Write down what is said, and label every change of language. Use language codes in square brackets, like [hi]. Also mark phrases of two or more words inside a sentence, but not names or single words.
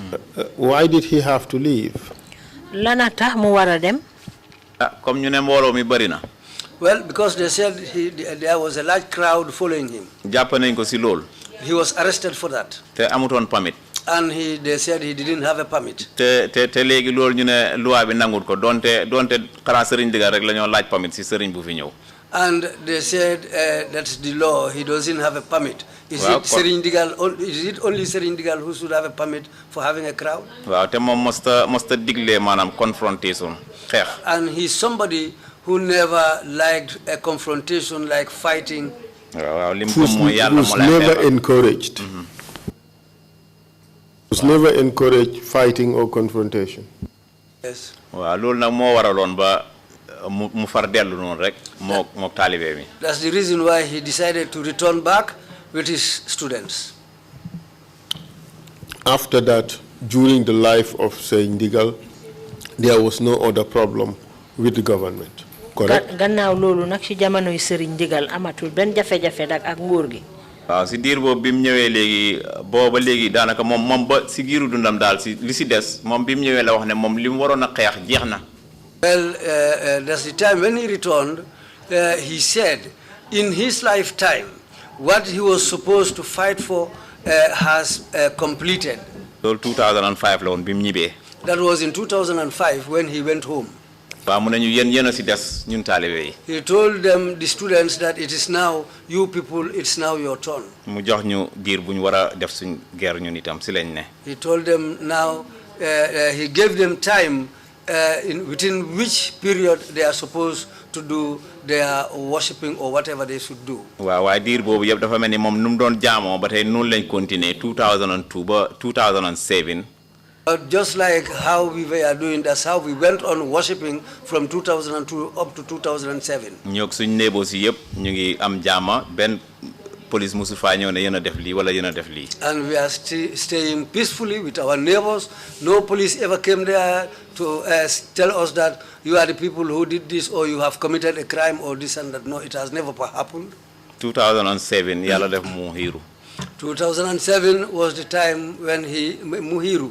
[en] Why did he have to leave? [wo] lana tax mu war a dem. comme ñu ne mbooloo mi bari na. [en] Well, because they said there was a large crowd following him. [wo] jàpp nañ ko si loolu. [en] He was arrested for that. [wo] te amutoon permit. [en] And they said he didn't have a permit. [wo] te léegi loolu ñu ne loi bi nangut ko donte xanaa Serigne Digal rek la ñoo laaj permit si Serigne bu fi ñëw. [en] And they said that's the law. He doesn't have a permit. Is it Serigne Digal? Is it only Serigne Digal who should have a permit for having a crowd? [wo] waaw te moom mosta digle maanaam confrontation xeex. [en] And he's somebody who never liked a confrontation like fighting. [wo] waaw lim ko mooy yàlla [en] was never encouraged. Was never encouraged fighting or confrontation. Yes. waaw loolu nag moo waraloon ba mu far dellu noonu rek mook taalibe mi. That's the reason why he decided to return back with his students. After that, during the life of Serigne Digal, there was no other problem with the government. Correct? [wo] gannaaw loolu nag ci jamonoy Serigne Digal amatul benn jafe-jafe ak nguur gi. waaw si diir boobu bi mu ñëwee léegi booba léegi daanaka moom ba si giiru dundam daal si li si des moom bi mu ñëwee la wax ne moom li mu waroon a xeex jeex na. [en] Well, that's the time when he returned, he said in his lifetime what he was supposed to fight for has completed. [wo] loolu 2005 la woon bi mu ñibbee. [en] That was in 2005 when he went home. [wo] waaw mu ne ñu yéen a si des ñun taalibe yi. [en] He told them, the students, that it is now you people, it's now your turn. [wo] mu jox ñu diir bu ñu war a def suñ guerre ñun itam si lañ ne. [en] He told them now, he gave them time within which period they are supposed to do their worshipping or whatever they should do. [wo] waaw waaye diir boobu yëpp dafa mel ni moom nu mu doon jaamoo ba tey noonu lañ continuer 2002 ba 2007. [en] Just like how we were doing, that's how we went on worshipping from 2002 up to 2007. [wo] ñoog suñ néebo si yëpp ñu ngi am jaama benn police musu fa ñëw ne yéen a def lii wala yéen a def lii. [en] And we are staying peacefully with our neighbors. No police ever came there to tell us that you are the people who did this or you have committed a crime or this and that. No, it has never happened. [wo] 2007 yàlla def Muhiru. [en] 2007 was the time when Muhiru.